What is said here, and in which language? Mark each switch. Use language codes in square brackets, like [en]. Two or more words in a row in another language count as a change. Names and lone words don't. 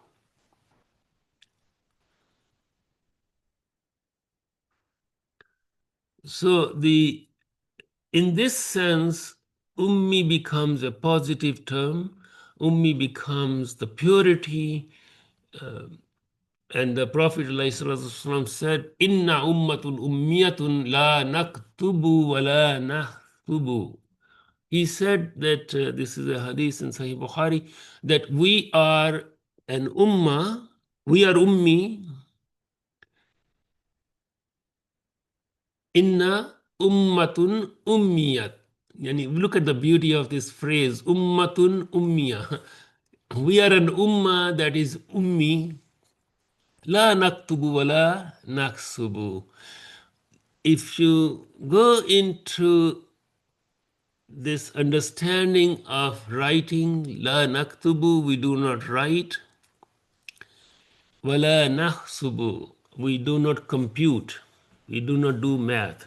[en] So in this sense, ummi becomes a positive term. Ummi becomes the purity. And the Prophet ﷺ said, [ar] إنا أمة أمية لا نكتب ولا نحسب. He said that, this is a hadith in Sahih Bukhari, that we are an ummah, we are ummi, إنا أمة أمية. Yani look at the beauty of this phrase, أمة أمية. We are an ummah that is ummi, لا نكتب ولا نحسب. If you go into this understanding of writing, لا نكتب, we do not write, ولا نحسب, we do not compute, we do not do math.